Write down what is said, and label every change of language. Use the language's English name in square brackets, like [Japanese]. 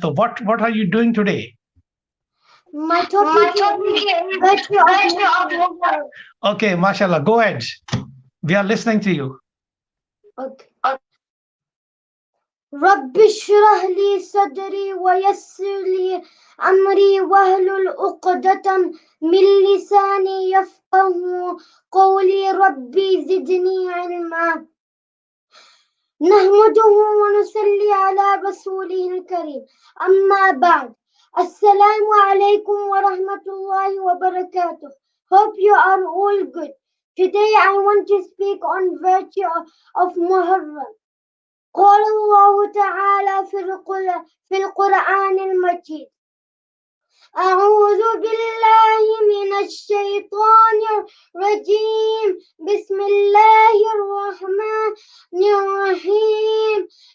[English] تو what are you doing today? My topic is virtue of love. Okay, ماشاء اللہ, go ahead. We are listening to you. Okay. [Arabic] رب اشرح لي صدري ويسر لي أمري واحلل عقدة من لساني يفقهوا قولي ربي زدني علما. نحمده ونصلي على رسوله الكريم. أما بعد. السلام عليكم ورحمة الله وبركاته. [English] Hope you are all good. Today I want to speak on virtue of Muharram. [Arabic] قال الله تعالى في القرآن المجيد: أعوذ بالله من الشيطان الرجيم. بسم الله الرحمن الرحيم.